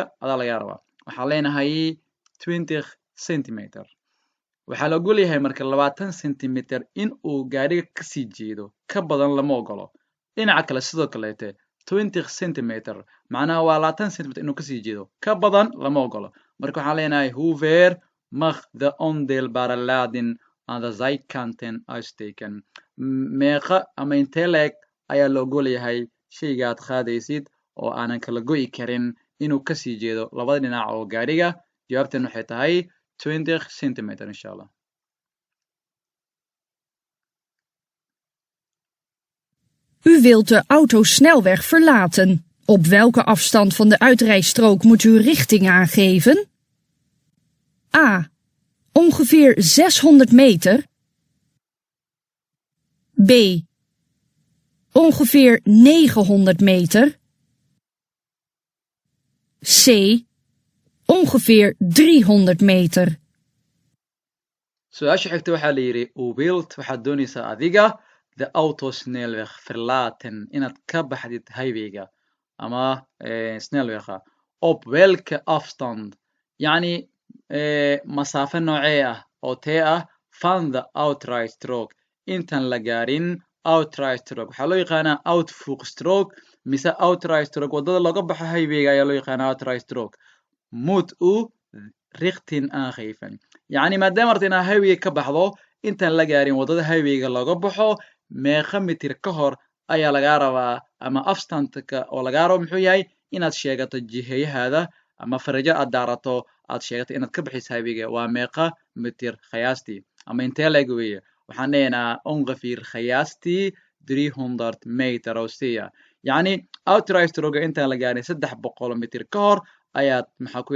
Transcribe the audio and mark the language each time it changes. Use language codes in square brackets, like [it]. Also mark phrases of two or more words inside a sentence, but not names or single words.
[so] adaa laga rabaa waxaan leenahay 20 centimeter waxaa la ogol yahay marka 20 centimeter in uu gaariga kasii jeedo ka badan lama ogolo dhinaca kale sidoo kaleete 20 centimeter macnaha waa 20 centimeter inuu kasii jeedo ka badan lama ogolo marka waxaan leenahay [nl] hoe ver mag de ondeelbare lading aan de zijkanten uitsteken [so] meeqa ama intee leeg ayaa la ogol yahay shayga aad qaadaysid oo aanan kala go'i karin inuu kasii jeedo labada dhinac oo gaariga jawaabtan waxay tahay 20 centimeter [ar] insha allah. [nl] U wilt de autosnelweg verlaten. Op welke afstand van de uitrijstrook moet u richting aangeven? A. Ongeveer 600 meter. B. Ongeveer 900 meter. C. Ongeveer 300 meter. [so] Su-aasha xigta waxaa la yidhi [nl] u wilt [so] waxaad doonaysaa adiga [nl] de autosnelweg verlaten [so] inaad ka baxdid highwayga ama snelwega [nl] op welke afstand [so] yacni masaafo noocee ah oo tee ah [nl] van the outrijstrook [so] intaan la gaarin outrijstrook waxaa loo yaqaanaa outvoegstrook mise outrijstrook waddada looga baxo highwayga ayaa loo yaqaanaa outrijstrook [nl] moet u richting [so] aangeven yacni maadaama arta inaad highwayga ka baxdo intaan la gaarin waddada highwayga looga baxo meeqa mitir ka hor ayaa lagaa rabaa ama afstandka oo lagaa rabo muxuu yahay inaad sheegato jiheeyahaada ama farajo aad daarato aad sheegato inaad ka bixiso highwayga waa meeqa mitir qiyaastii ama intee leeg weeye waxaan leeyahnaa ongeveer qiyaastii 300 meter oo siya yacni outrijstroga intaan la gaarin 300 mitir ka hor ayaad maxaa ku